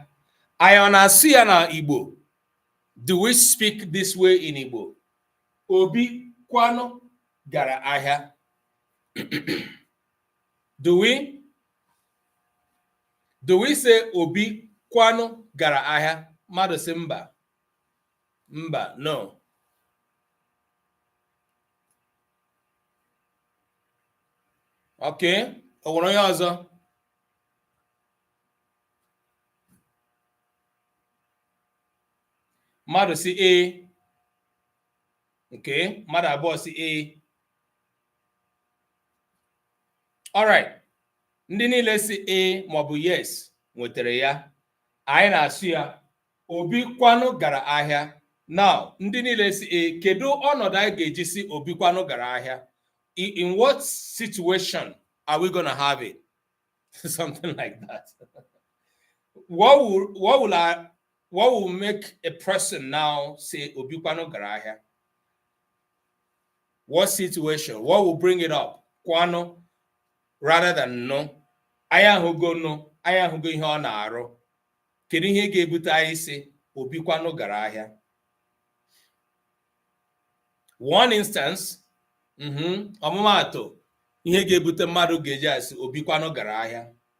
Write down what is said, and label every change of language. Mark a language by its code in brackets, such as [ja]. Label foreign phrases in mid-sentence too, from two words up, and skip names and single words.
[ig] Anyị ọ na-asị ya na Igbo? [en] Do we speak this way in Igbo? [ig] Obi kwano gara ahịa. [en] Do we say [ig] Obi kwano gara ahịa? Mmadụ sị mba. Mba, no. Okay, o nwere onye ọzọ? Mmadụ sị e. Okay, mmadụ abụọ sị e. Alright, ndị niile si e maọbụ yes nwetara ya. Anyị na-asụ ya Obi kwano gara ahịa. Now, ndị niile si e, kedu ọnọdụ anyị ga-eji si Obi kwano gara ahịa? [en] In what situation are we going to have it? Something like that. What will make a person now say [ig] Obi kwano gara ahịa? [en] What situation? What will bring it up? Kwano rather than no. [ig] Anyị ahụgo no. Anyị ahụgo ihe ọ na-arụ. Kedu ihe ga-ebute anyị si Obi kwano gara ahịa? [en] One instance, [ig] ọmụmaatụ ihe ga-ebute mmadụ ga-eji asị Obi kwano gara ahịa.